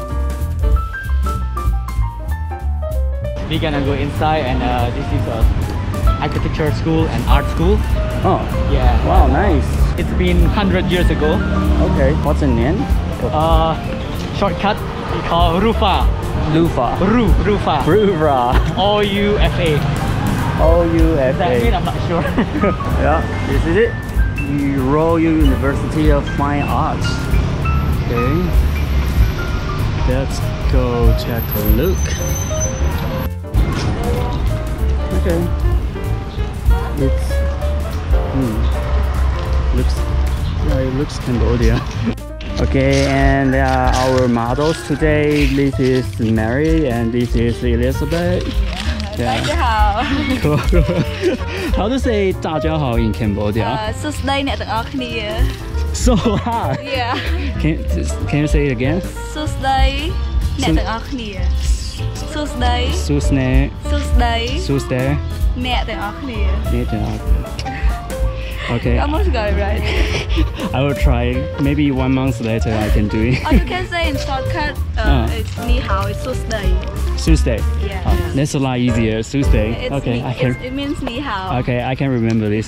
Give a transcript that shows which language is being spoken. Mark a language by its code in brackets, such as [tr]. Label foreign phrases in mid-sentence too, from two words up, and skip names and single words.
[en] We're gonna go inside, and this is a architecture school and art school. Oh. Yeah. Wow, nice. It's been 100 years ago. Okay. What's the name? Shortcut we call Rufa. Lufa. Rufa. Rufa. O-U-F-A. O-U-F-A. That mean I'm not sure. Yeah, this is it. The Royal University of Fine Arts. Okay. Let's go take a look. Okay. It looks Cambodia. Okay, and our models today, this is Mary and this is Elizabeth. Yeah. [zh] 大家好 [en] Cool. How to say [zh] 大家好 [en] in Cambodia? [km] សួស្តីអ្នកទាំងអស់គ្នា [en] So hard. Yeah. Can you say it again? [km] សួស្តីអ្នកទាំងអស់គ្នាសួស្តី Susne. សួស្តី Susne. អ្នកទាំងអស់គ្នា [en] Okay. Almost got it right. I will try. Maybe 1 month later I can do it. Or you can say in shortcut, it's 你好 it's សួស្តី Tuesday. Yeah. That's a lot easier. Tuesday. Okay, I can. It means 你好 Okay, I can remember this.